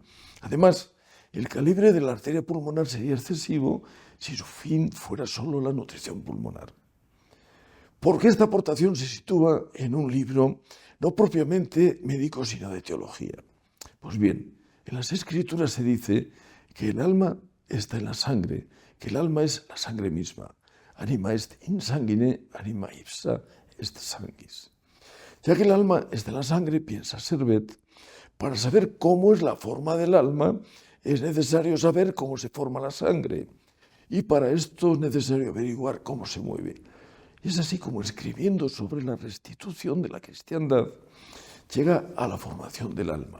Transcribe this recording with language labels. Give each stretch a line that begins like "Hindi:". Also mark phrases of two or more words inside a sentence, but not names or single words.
Spanish: Además, el calibre de la arteria pulmonar sería excesivo si su fin fuera solo la nutrición pulmonar. ¿Por qué esta aportación se sitúa en un libro no propiamente médico, sino de teología? Pues bien, en las Escrituras se dice que el alma está en la sangre, que el alma es la sangre misma.
Latin: Anima est in sanguine, anima ipsa est sanguis.
Spanish: Ya que el alma es de la sangre, piensa Servet, para saber cómo es la forma del alma, es necesario saber cómo se forma la sangre. Y para esto es necesario averiguar cómo se mueve. Es así como, escribiendo sobre la restitución de la cristiandad, llega a la formación del alma.